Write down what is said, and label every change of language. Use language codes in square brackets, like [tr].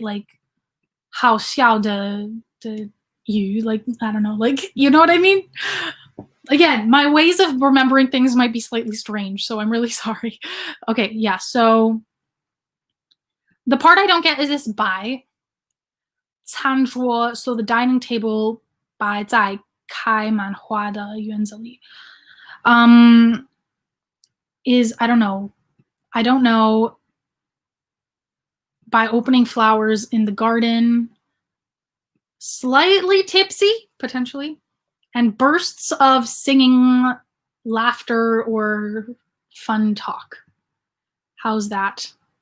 [en] Like [zh] 好笑的语, [en] like I don't know, like you know what I mean? Again, my ways of remembering things might be slightly strange, so I'm really sorry. Okay, yeah, so the part I don't get is this 摆. [zh] 餐桌, [en] so the dining table [zh] 摆在开满花的院子里. [en] Is, I don't know, by opening flowers in the garden, slightly tipsy, potentially, and bursts of singing, laughter, or fun talk. How's that?